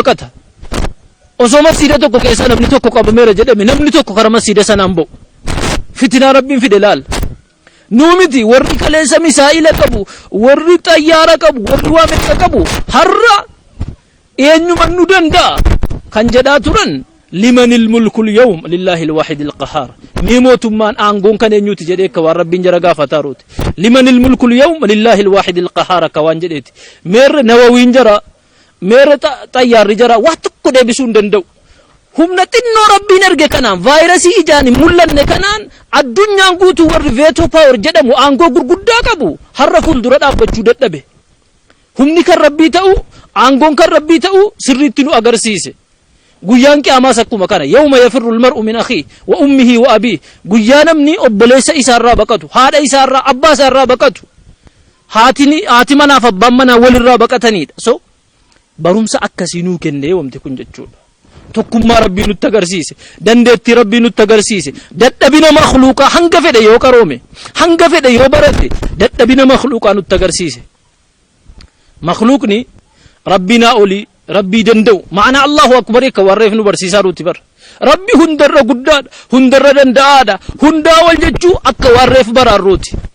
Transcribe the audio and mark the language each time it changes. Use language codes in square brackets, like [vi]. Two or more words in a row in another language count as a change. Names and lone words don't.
[om] baqata osoo masjiida tokko keessa namni tokko qabameera jedhame namni tokko kara masjiida sanaan ba'u fitinaa rabbiin fide laal nuumiti warri kaleessa misaa'ila qabu warri xayyaara qabu warri waa meeqa qabu har'a eenyuman nu danda'a kan jedhaa turan [ar] لمن الملك اليوم لله الواحد القهار [om] mootummaan aangoon kan eenyuti jedhee ka waan rabbiin jara gaafataa rooti [ar] لمن الملك اليوم لله الواحد القهار [om] ka waan jedheeti meerre nawawiin jara meerre xayyaarri jara waa tokko deebisuu hin danda'u humna xinnoo rabbiin erge kanaan vaayirasii ijaan mul'anne kanaan addunyaan guutuu warri veetoo paawer jedhamu aangoo gurguddaa qabu har'a fuuldura dhaabbachuu dadhabe humni kan rabbii ta'u aangoon kan rabbii ta'u sirriitti nu agarsiise guyyaan qiyaamaa akkuma kana [ar] يوم يفر المرء من أخيه وأمه وأبيه [om] guyyaa namni obboleessa isaarraa baqatu haadha isaarraa abbaa isaarraa baqatu haati manaaf abbaan manaa walirraa baqatanidha so barumsa akkasii nuu kennee wamti kun jechuudha tokkummaa rabbii nutti agarsiise dandeettii rabbii nutti agarsiise dadhabina makhluuqaa hanga fedhe yoo qaroome hanga fedhe yoo barate dadhabina makhluuqaa nutti agarsiise makhluuqni rabbinaa oli rabbii danda'u maana [ar] الله أكبر [om] ka warreef nu barsiisaa ruuti bar rabbi hundarra guddaadha hundarra danda'aadha hundaa wal jechuu akka warreef baraarruuti